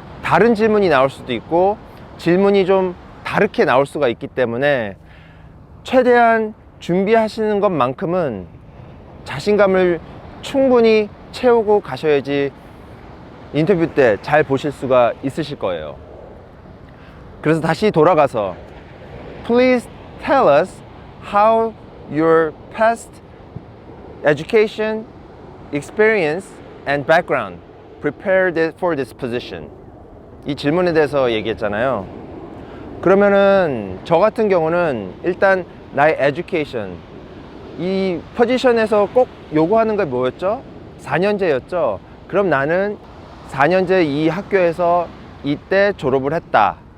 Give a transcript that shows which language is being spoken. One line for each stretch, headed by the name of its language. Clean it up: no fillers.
Korean: 다른 질문이 나올 수도 있고 질문이 좀 다르게 나올 수가 있기 때문에 최대한 준비하시는 것만큼은 자신감을 충분히 채우고 가셔야지 인터뷰 때 잘 보실 수가 있으실 거예요. 그래서 다시 돌아가서
English: Please tell us how your past education, experience, and background prepared for this position.
Korean: 이 질문에 대해서 얘기했잖아요. 그러면은 저 같은 경우는 일단 나의 education, 이 포지션에서 꼭 요구하는 게 뭐였죠? 4년제였죠. 그럼 나는 4년제 이 학교에서 이때 졸업을 했다.